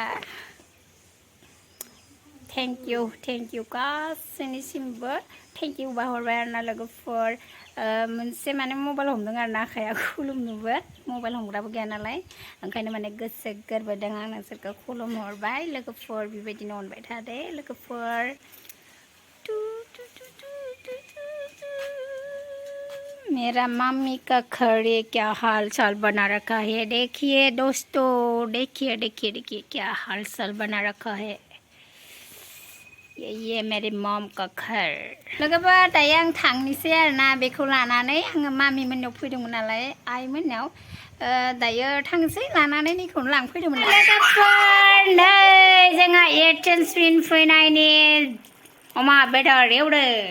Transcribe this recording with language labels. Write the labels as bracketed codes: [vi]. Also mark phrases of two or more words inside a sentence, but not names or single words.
[en] thank you [brx] गासैनिसिमबो [en] thank you [brx] बाहरबाय आरोना लोगोफोर मोनसे माने मबाइल हमदों आरोना आखाइया खुलुमनोबो मबाइल हमग्राबो गैया नालाय ओंखायनो माने गोसो गोरबोदों आं नोंसोरखौ खुलुमहरबाय लोगोफोर बेबायदिनो अनबाय थादे लोगोफोर [hi] मेरा मम्मी का खड़े क्या हाल चाल बना रखा है देखिए दोस्तों देखिए क्या हाल चाल बना रखा है ये मेरे मम का घर [brx] लोगोफोर दायो आं थांनोसै आरोना बेखौ लानानै आङो मामि मोननाव फैदोंमोन नालाय आइ मोननाव दायो थांनोसै लानानै नैखौनो लांफैदोंमोन लोगोफोर नै जोंहा एयारटेल स्पिन फैनायनि अमा बेदर एवदो